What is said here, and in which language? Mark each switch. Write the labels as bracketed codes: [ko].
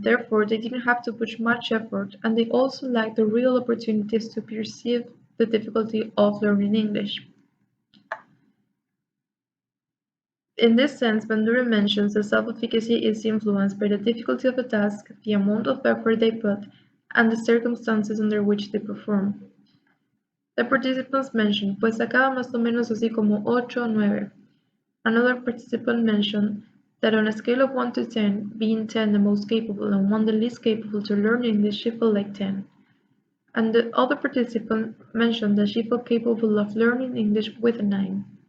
[en] Therefore, they didn't have to put much effort, and they also lacked the real opportunities to perceive the difficulty of learning English. In this sense, Bandura mentions that self-efficacy is influenced by the difficulty of the task, the amount of effort they put, and the circumstances under which they perform. The participants mentioned, [es] pues sacaba más o menos así como 8 o 9. [en] Another participant mentioned that on a scale of 1 to 10, being 10 the most capable and 1 the least capable to learn English, she felt like 10. And the other participant mentioned that she felt capable of learning English with a 9.